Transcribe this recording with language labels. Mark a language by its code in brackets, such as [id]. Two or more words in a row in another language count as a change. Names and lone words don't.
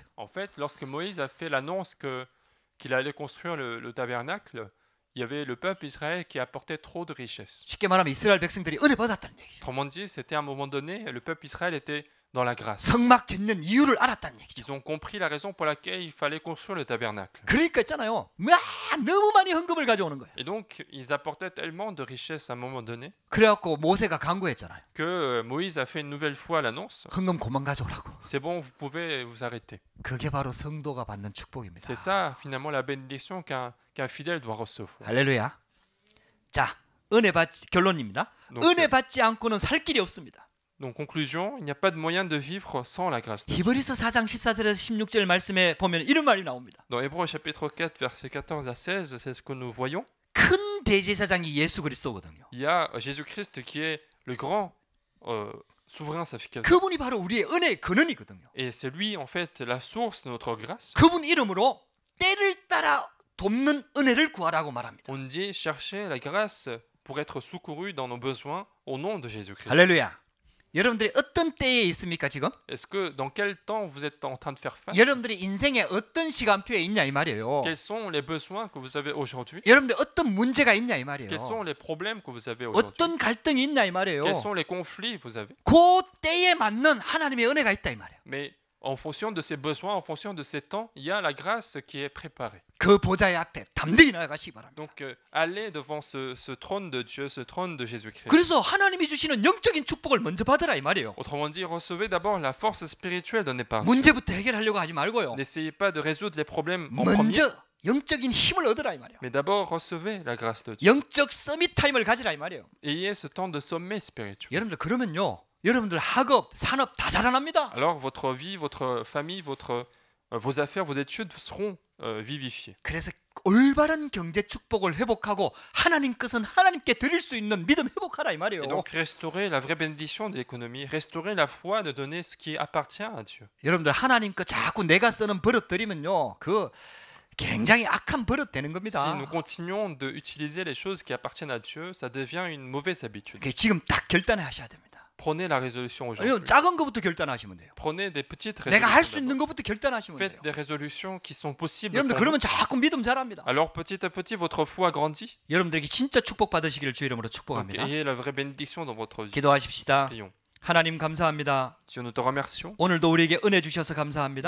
[fr] En fait, lorsque Moïse a fait l'annonce qu'il allait construire le tabernacle, il y avait le peuple Israël qui apportait trop de richesses. [ko] 쉽게 말하면 이스라엘 백성들이 은혜 받았다는 얘기예요. [fr] Autrement dit, c'était à un moment donné, le peuple Israël était dans la grâce. [ko] 성막 짓는 이유를 알았다는 얘기죠. [fr] Ils ont compris la raison pour laquelle il fallait construire le tabernacle. [ko] 그러니까 있잖아요. 막 너무 많이 헌금을 가져오는 거예요. [fr] Et donc, ils apportaient tellement de richesses à un moment donné [ko] 그래갖고 모세가 강구했잖아요. [fr] que Moïse a fait une nouvelle fois l'annonce. [ko] 헌금 그만 가져오라고. [fr] C'est bon, vous pouvez vous arrêter. [ko] 그게 바로 성도가 받는 축복입니다. [fr] C'est ça, finalement, la bénédiction qu'un fidèle doit recevoir. [ko] 할렐루야. 자, 은혜 받지 결론입니다. [fr] Donc, [ko] 은혜 받지 않고는 살 길이 없습니다. [fr] Donc, conclusion, il n'y a pas de moyen de vivre sans la grâce de Dieu. [ko] 히브리서 4장 14절에서 16절 말씀에 보면 이런 말이 나옵니다. [fr] Dans Hébreux chapitre 4, versets 14 à 16, c'est ce que nous voyons. [ko] 큰 대제사장이 예수 그리스도거든요. [fr] Il y a Jésus-Christ qui est le grand souverain sacrificateur. [ko] 그분이 바로 우리의 은혜의 근원이거든요. [fr] Et c'est lui, en fait, la source de notre grâce. [ko] 그분 이름으로 때를 따라 돕는 은혜를 구하라고 말합니다. [fr] On dit chercher la grâce pour être secouru dans nos besoins au nom de Jésus-Christ. [ko] 할렐루야. 여러분들이 어떤 때에 있습니까 지금? [fr] Est-ce que dans quel temps vous êtes en train de faire face? [ko] 여러분들이 인생의 어떤 시간표에 있냐 이 말이에요. [fr] Quels sont les besoins que vous avez aujourd'hui? [ko] 여러분들 어떤 문제가 있냐 이 말이에요. [fr] Quels sont les problèmes que vous avez aujourd'hui? [ko] 어떤 갈등이 있냐 이 말이에요. [fr] Quels sont les conflits que vous avez? [ko] 그 때에 맞는 하나님의 은혜가 있다 이 말이에요. [fr] Mais en fonction de ces besoins, en fonction de ces temps, il y a la grâce qui est préparée. [ko] 그 보좌의 앞에 담대히 나아가시기 바랍니다. [fr] Donc, allez devant ce trône de Dieu, ce trône de Jésus-Christ. [ko] 그래서 하나님이 주시는 영적인 축복을 먼저 받으라 이 말이에요. [fr] Autrement dit, recevez d'abord la force spirituelle donnée par Dieu. [ko] 문제부터 해결하려고 하지 말고요. [fr] N'essayez pas de résoudre les problèmes en premier, [ko] 먼저 영적인 힘을 얻으라 이 말이에요. [fr] mais d'abord recevez la grâce de Dieu. [ko] 영적 서밋 타임을 가지라 이 말이에요. [fr] Ayez ce temps de sommet spirituel. [ko] 여러분들 그러면요. 여러분들 학업, 산업 다 살아납니다. [fr] Alors votre vie, votre famille, vos affaires, vos études seront vivifiées. [ko] 그래서 올바른 경제 축복을 회복하고 하나님 것은 하나님께 드릴 수 있는 믿음 회복하라 이 말이에요. [fr] Et donc restaurer la vraie bénédiction de l'économie, restaurer la foi de donner ce qui appartient à Dieu. [ko] 여러분들 하나님 거 자꾸 내가 쓰는 버릇 들이면요. 그 굉장히 악한 버릇 되는 [fr] Si [ko] 겁니다. [fr] nous continuons d'utiliser les choses qui appartiennent à Dieu, ça devient une mauvaise habitude. [ko] 그게 지금 딱 결단하셔야 됩니다. [fr] Prenez la résolution [ko] 아니요, [fr] aujourd'hui. [ko] 작은 것부터 결단하시면 돼요. [fr] Prenez des petites [ko] 내가 할 수 [fr] résolutions. [ko] 있는 [fr] d'abord. [ko] 것부터 결단하시면 [fr] Faites [ko] 돼요. [fr] des résolutions qui sont possibles. [ko] 여러분들 [fr] pour vous. [ko] 그러면 자꾸 믿음 자랍니다. [fr] Alors petit à petit, votre foi grandit. [ko] 여러분들에게 진짜 축복 받으시기를 주 이름으로 [fr] Donc, [ko] 축복합니다. [fr] ayez la vraie bénédiction dans votre vie. [ko] 기도하십시다. [fr] Prions. [ko] 하나님 감사합니다. [fr] Dieu, nous te remercions. [ko] 오늘도 우리에게 은혜 주셔서 감사합니다.